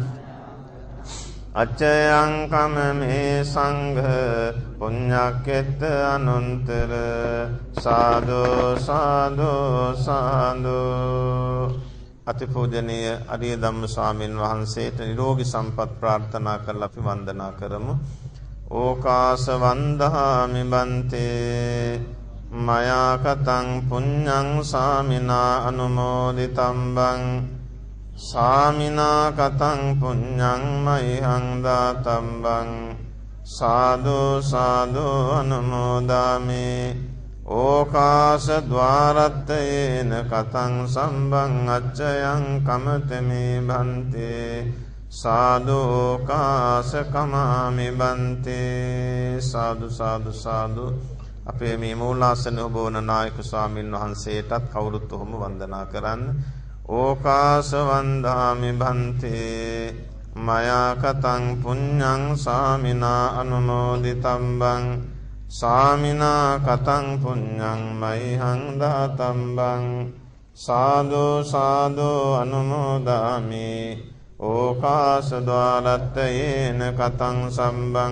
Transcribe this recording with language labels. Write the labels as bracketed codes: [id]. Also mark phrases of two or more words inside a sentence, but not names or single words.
[pi] අච්චයං කමමේ සංඝ පුඤ්ඤක්කෙත්ත අනුන්තර සාදු සාදු සාදු [si] අතිපූජනීය අරිය ධම්ම ස්වාමීන් වහන්සේට නිරෝගී සම්පත් ප්‍රාර්ථනා කරලා අපි වන්දනා කරමු. [pi] ඕකාස වන්දහාමි බන්තේ මයා කතං පුඤ්ඤං සාමිනා අනුමෝදිතම්බං සාමිනා කතං පුඤ්ඤං මයිහං දාතම්බං සාදු සාදු අනුමෝදාමි ඕකාස ద్వාරත්තේන කතං සම්බං අච්චයං කමතමේ බන්තේ සාදු ඕකාස කමාමි බන්තේ සාදු සාදු සාදු [si] අපේ මේ මූලාසන ඔබවන නායක ස්වාමීන් වහන්සේටත් කවුරුත් ඔහොම වන්දනා කරන්න ඕකාස [pi] වන්දාමි බන්තේ මයා කතං පුඤ්ඤං සාමිනා අනුමෝදිතම්බං සාමිනා කතං පුඤ්ඤං මයිහං දාතම්බං සාදු සාදු අනුමෝදාමි ඕකාස ద్వාරත්තේන කතං සම්බං